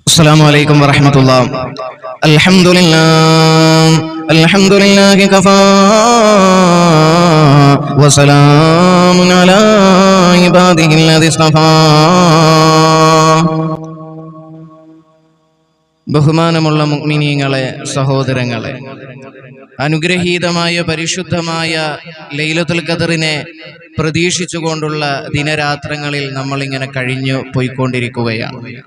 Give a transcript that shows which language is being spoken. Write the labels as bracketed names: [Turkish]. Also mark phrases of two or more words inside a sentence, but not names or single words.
[Arabic] السلام عليكم ورحمة الله. الحمد لله كفى وسلام على عباده الذي اصطفى. [Malayalam] ബഹുമാനമുള്ള മുഅ്മിനീങ്ങളെ, സഹോദരങ്ങളെ, അനുഗ്രഹീതമായ പരിശുദ്ധമായ ലൈലത്തുൽ ഖദറിനെ പ്രതീക്ഷിച്ചുകൊണ്ടുള്ള ദിനരാത്രങ്ങളിൽ നമ്മളിങ്ങനെ കഴിഞ്ഞു പോയിക്കൊണ്ടിരിക്കുകയാണ്.